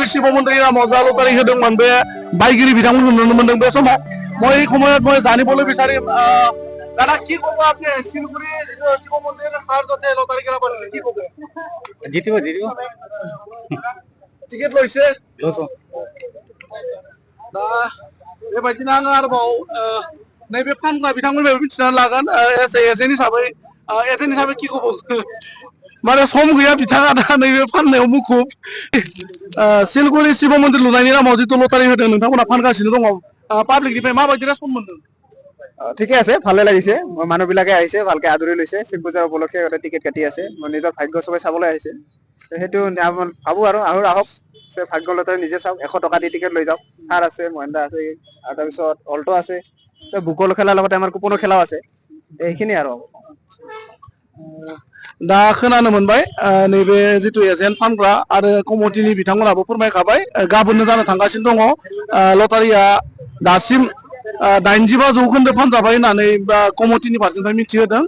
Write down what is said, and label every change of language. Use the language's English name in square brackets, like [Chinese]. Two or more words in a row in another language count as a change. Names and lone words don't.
[Bodo] शिव मन्दिरनि नामाव जा लटारि होदोंमोन बे बायगिरि बिथांमोनखौ नुनो मोनदों बे समाव [Assamese] মই এই সময়ত মই জানিবলৈ বিচাৰিম দাদা কি ক'ব আপুনি সিলগুৰি শিৱ মন্দিৰ সাহায্যতে লটাৰি খেলা পাতিছে কি ক'ব জিতিব টিকেট লৈছে [Bodo] दा बेबायदिनो आङो आरोबाव नैबे फानग्रा बिथांमोननिफ्राय मिथिनानै लागोन एजेन्ट हिसाबै [Assamese] কি ক'ব [Bodo] माने सम गैया बिथाङा दा नैबे फाननायाव मुखुब सिलगुरि शिव मन्दिर लुनायनि नामाव जिथु लटारि होदों नोंथांमोना फानगासिनो दङ पाब्लिकनिफ्राय माबायदि रेसपन्स मोनदों [Assamese] ঠিকে আছে ভালে লাগিছে মানুহবিলাকে আহিছে ভালকে আদৰি লৈছে শিৱ পূজাৰ উপলক্ষে টিকেট কাটি আছে নিজৰ ভাগ্য সবাই চাবলৈ আহিছে সেইটো ভাবো আৰু আহক ভাগ্য লটাৰি নিজে চাওক 100 টকা দি টিকেট লৈ যাওক থাৰ আছে মহিন্দ্ৰা আছে আৰু তাৰপিছত অল্টো আছে বুকল খেলাৰ লগতে আমাৰ কুপনৰ খেলাও আছে এইখিনি আৰু [Bodo] दा खोनानो मोनबाय नैबे जिथु एजेन्ट फानग्रा आरो कमिटिनि बिथांमोनाबो फोरमायखाबाय गाबोननो जानो थांगासिनो दङ लटारिया दासिम 85 जौखोन्दो फानजाबाय होननानै कमिटिनि फारसेनिफ्राय मिथिहोदों